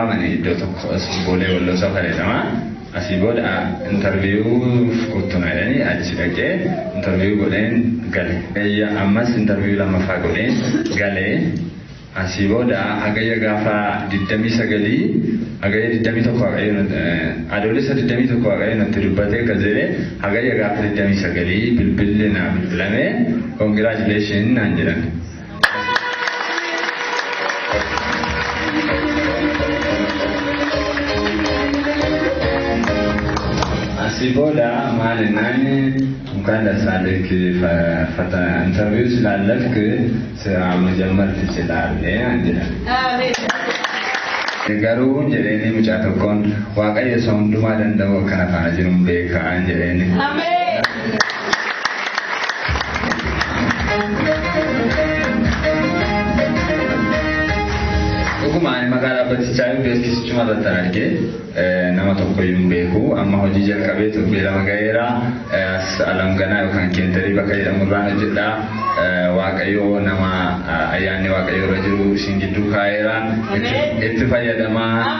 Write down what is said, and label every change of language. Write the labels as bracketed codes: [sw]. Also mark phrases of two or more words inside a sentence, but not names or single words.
[om] waamanii iddoo tokko boolee walloo safareedhama asii booda intarviiyuu kuttuna jedhanii achi dhaqee intarviiyuu godheen gale ammas intarviiyuu lammaffaa godheen galee asii booda hagayya gaafa 29 hagayya 21 adoolessa 21 hagayya natti dubbatee gazeelee hagayya gaafa 29 bilbilli naa bilbilamee congratulation naan jedhan. Asii booda maalinaan [am] እንኳን ደስ አለህ ኢንተርቪው ስላለፍክ ስራ መጀመር ትችላለህ [om] አንጀላ garuu jedhanii mucaa tokkoon waaqayyo isa hundumaa danda'u kana faana jiruun beekaa jedhanii. Dhuguma ani magaalaa Battichaa beeksisichuma irratti argee nama tokkoyyuu hin beeku amma hojii jalqabee torbee lama ga'eera alamganaa yookaan keentarii bakka jedhamu irraan hojjedha waaqayyo nama ayyaanni waaqayyo irra jiru isin gidduu kaa'eera itti fayyadamaa.